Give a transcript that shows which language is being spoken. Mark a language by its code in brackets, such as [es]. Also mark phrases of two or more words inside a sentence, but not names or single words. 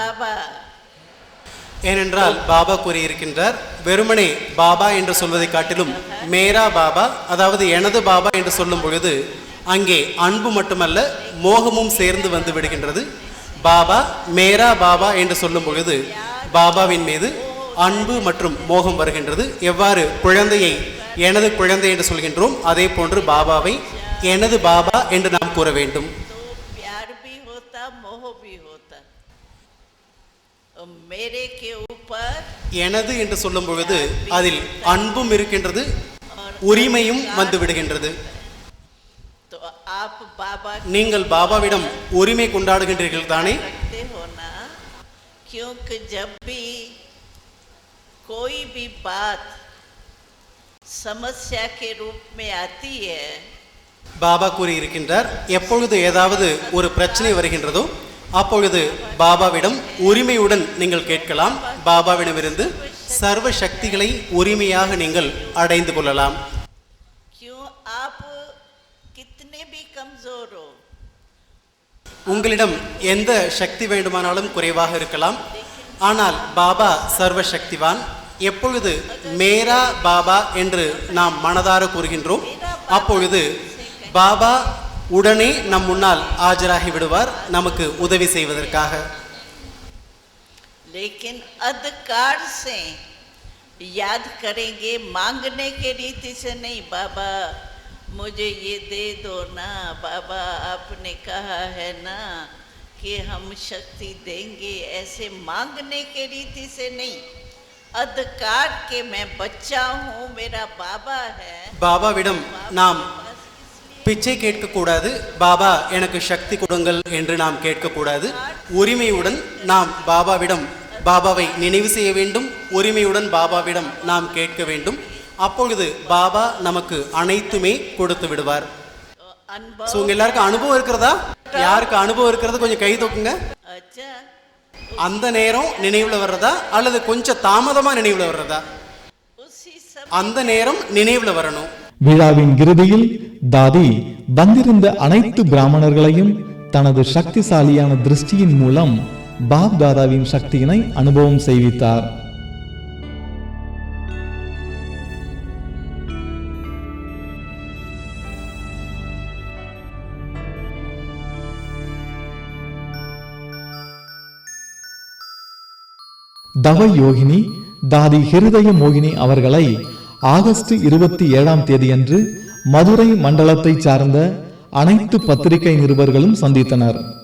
[ta] ஏனென்றால் பாபா கூறியிருக்கின்றார், வெறுமனே பாபா என்று சொல்வதை காட்டிலும் [hi] मेरा बाबा, [ta] அதாவது எனது பாபா என்று சொல்லும் பொழுது அங்கே அன்பு மட்டுமல்ல மோகமும் சேர்ந்து வந்து விடுகின்றது. பாபா [hi] मेरा बाबा [ta] என்று சொல்லும் பொழுது பாபாவின் மீது அன்பு மற்றும் மோகம் வருகின்றது. எவ்வாறு குழந்தையை எனது குழந்தை என்று சொல்கின்றோம், அதே போன்று பாபாவை எனது பாபா என்று நாம் கூற வேண்டும். [hi] प्यार भी होता मोह भी होता मेरे के ऊपर [ta] எனது என்று சொல்லும் பொழுது அதில் அன்பும் இருக்கின்றது, உரிமையும் வந்து விடுகின்றது. [hi] तो आप बाबा [ta] நீங்கள் பாபாவிடம் உரிமை கொண்டாடுகின்றீர்கள் தானே? [hi] रखते हो ना, क्योंकि जब भी कोई भी बात समस्या के रूप में आती है, [ta] பாபா கூறியிருக்கின்றார், எப்பொழுது ஏதாவது ஒரு பிரச்சனை வருகின்றதோ அப்பொழுது பாபாவிடம் உரிமையுடன் நீங்கள் கேட்கலாம். பாபாவிடமிருந்து சர்வ சக்திகளை உரிமையாக நீங்கள் அடைந்து கொள்ளலாம். [hi] क्यों आप कितने भी कमजोर हो, [ta] உங்களிடம் எந்த சக்தி வேண்டுமானாலும் குறைவாக இருக்கலாம், ஆனால் பாபா சர்வ சக்திவான். எப்பொழுது [hi] मेरा बाபा [ta] என்று நாம் மனதார கூறுகின்றோம் அப்பொழுது பாபா உடனே நம் முன்னால் ஆஜராகி விடுவார் நமக்கு உதவி செய்வதற்காக. [hi] लेकिन अधिकार से याद करेंगे, मांगने के रीति से नहीं। बाबा मुझे ये दे दो ना, बाबा आपने कहा है ना कि हम शक्ति देंगे, ऐसे मांगने के रीति से नहीं, अधिकार के मैं बच्चा हूँ, मेरा बाबा है। [ta] பாபாவிடம் நாம் பிச்சை கேட்கக்கூடாது, பாபா எனக்கு சக்தி கொடுங்கள் என்று நாம் கேட்கக்கூடாது. உரிமையுடன் நாம் பாபாவிடம் பாபாவை நினைவு செய்ய வேண்டும், உரிமையுடன் பாபாவிடம் நாம் கேட்க வேண்டும். அப்பொழுது பாபா நமக்கு அனைத்துமே கொடுத்து விடுவார். ஸோ உங்க எல்லாருக்கும் அனுபவம் இருக்கிறதா? யாருக்கு அனுபவம் இருக்கிறது கொஞ்சம் கை தூக்குங்க. [hi] अच्छा, [ta] அந்த நேரம் நினைவுல வர்றதா அல்லது கொஞ்சம் தாமதமா நினைவுல வர்றதா? [hi] उसी सब [ta] அந்த நேரம் நினைவுல வரணும். விழாவின் இறுதியில் தாதி வந்திருந்த அனைத்து பிராமணர்களையும் தனது சக்திசாலியான திருஷ்டியின் மூலம் பாப் தாதாவின் சக்தியினை அனுபவம் செய்வித்தார். தவ யோகினி தாதி ஹிருதய மோகினி அவர்களை ஆகஸ்ட் 27ஆம் தேதியன்று மதுரை மண்டலத்தை சார்ந்த அனைத்து பத்திரிகை நிருபர்களும் சந்தித்தனர்.